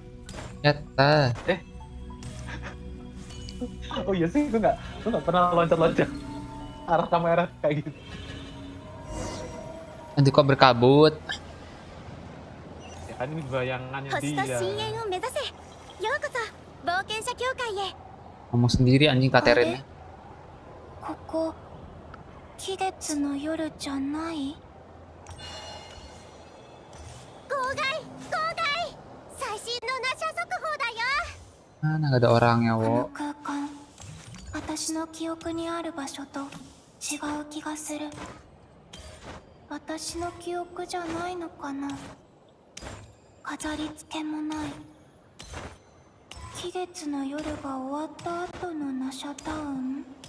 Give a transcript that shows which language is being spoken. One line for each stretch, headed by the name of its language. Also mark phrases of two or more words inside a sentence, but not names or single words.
Indonesian: Oh iya sih, gue nggak pernah loncat-loncat arah kamera kayak gitu. Nanti kok berkabut? Ya kan ini bayangannya dia. Ngomong sendiri anjing Katerin.
Japanese: ここ期月の夜じゃない？号外最新のナシャ速報だよ。
Indonesian: Mana gak ada orangnya, wo?
Japanese: 空間、私の記憶にある場所と違う気がする。私の記憶じゃないのかな。飾り付けもない。期月の夜が終わった後のナシャタウン。